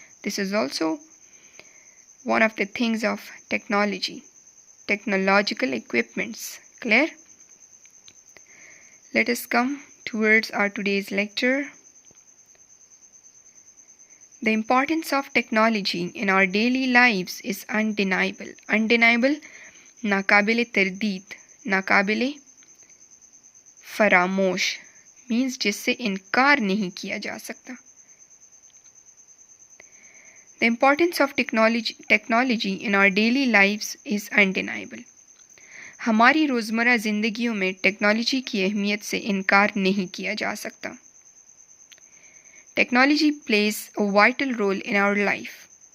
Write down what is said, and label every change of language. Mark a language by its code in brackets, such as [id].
[en] This is also one of the things of technology. Technological equipments. Clear? Let us come towards our today's lecture. The importance of technology in our daily lives is undeniable. [hi] Undeniable, नाकाबिले तरदीद, नाकाबिले फरामोश, means जिससे इनकार नहीं किया जा सकता. [en] The importance of technology in our daily lives is undeniable. [hi] हमारी रोज़मर्रा ज़िंदगियों में technology की अहमियत से इनकार नहीं किया जा सकता. [en] Technology plays a vital role in our life.